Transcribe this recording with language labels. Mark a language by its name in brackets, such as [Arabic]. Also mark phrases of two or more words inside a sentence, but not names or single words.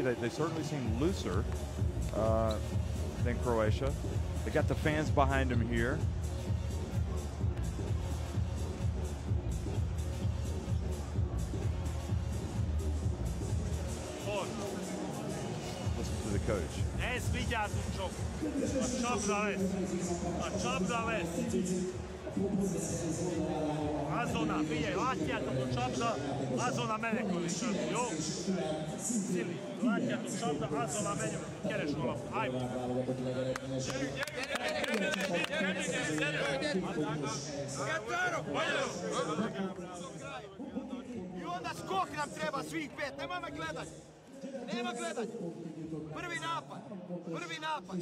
[English] They certainly seem looser than Croatia. They got the fans behind them here. Listen to the coach. [Hungarian] Ez vigyázzunk csak! A csapda lesz! A csapda lesz! Azonnal, figyelj, látjátok a csapda, azonnal menekülni csak, jó? Szili, látjátok csapda, azonnal menjünk, keres valami, állj! [Croatian] I onda skok nam treba svih 5, nemoj me gledati. Nema gledanja. Prvi napad.